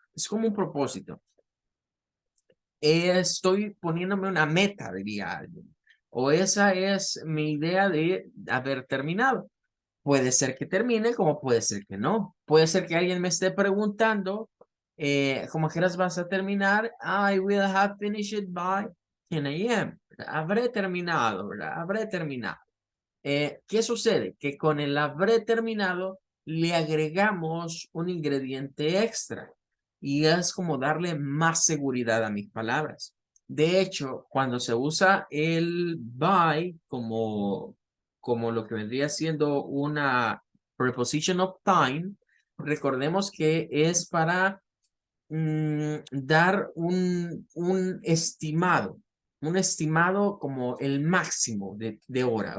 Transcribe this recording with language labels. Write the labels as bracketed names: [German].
[Spanish] Es como un propósito. Estoy poniéndome una meta, diría alguien. O esa es mi idea de haber terminado. Puede ser que termine, como puede ser que no. Puede ser que alguien me esté preguntando, ¿cómo quieras vas a terminar? [English] I will have finished by 10 a.m. [Spanish] Habré terminado, ¿verdad? Habré terminado. ¿Qué sucede? Que con el habré terminado le agregamos un ingrediente extra y es como darle más seguridad a mis palabras. De hecho, cuando se usa el by como lo que vendría siendo una preposition of time, recordemos que es para dar un estimado como el máximo de hora.